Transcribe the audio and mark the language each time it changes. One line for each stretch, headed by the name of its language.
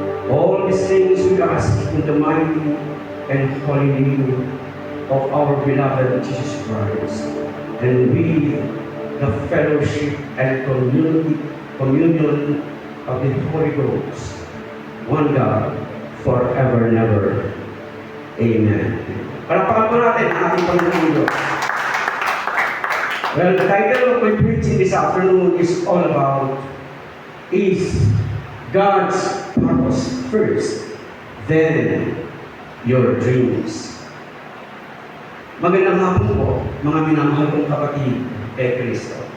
English: All these things we ask in the mighty and holy name of our beloved Jesus Christ, and with the fellowship and communion of the Holy Ghost, one God, forever and ever. Amen.
Filipino: Palakpakan po natin ang ating Panginoon Diyos.
English: Well, the title of my preaching this afternoon is all about, is God's purpose first, then your dreams.
Filipino: Magandang hapon po, mga minamahal kong kapatid kay Kristo.